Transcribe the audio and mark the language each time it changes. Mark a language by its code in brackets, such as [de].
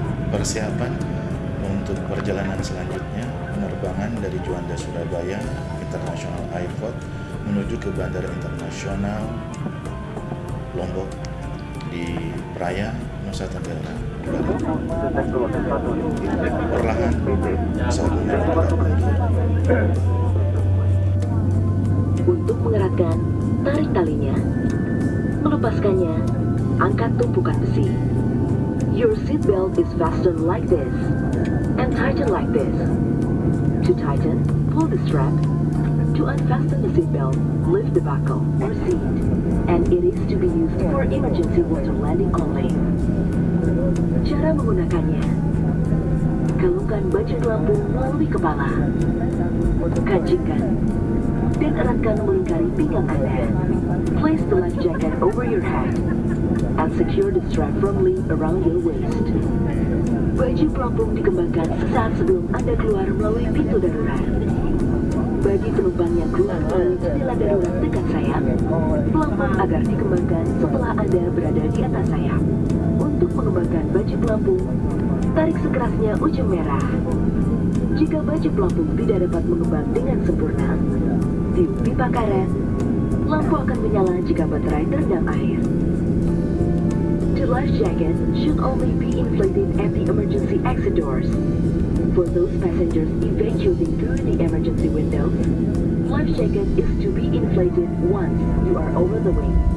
[id] Persiapan untuk perjalanan selanjutnya, penerbangan dari Juanda Surabaya International Airport menuju ke Bandara Internasional Lombok di Praia, Nusa Tenggara Barat. Perlahan pesawat mendarat. Untuk mengeratkan, tarik talinya. Melepaskannya, angkat tumpukan besi. [en] Your seatbelt is fastened like this and tighten like this. To tighten, pull the strap. To unfasten the seatbelt, lift the buckle or seat, and it is to be used for emergency water landing only. [id] Cara menggunakannya: galungkan baju pelampung melalui kepala, kancingkan, dan eratkan melingkari pinggang Anda. [en] Place the life jacket over your head and secure the strap firmly around your waist. [id] Baju pelampung dikembangkan sesaat sebelum Anda keluar melalui pintu darurat. Bagi penumpang yang keluar melalui jendela darurat dekat sayap, pelampung agar dikembangkan setelah Anda berada di atas sayap. Untuk mengembangkan baju pelampung, tarik sekerasnya ujung merah. Jika baju pelampung tidak dapat mengembang dengan sempurna, tiup pipa karet. Lampu akan menyala jika baterai terendam air. [en] The life jacket should only be inflated at the emergency exit doors. For those passengers evacuating through the emergency windows, life jacket is to be inflated once you are over the wing.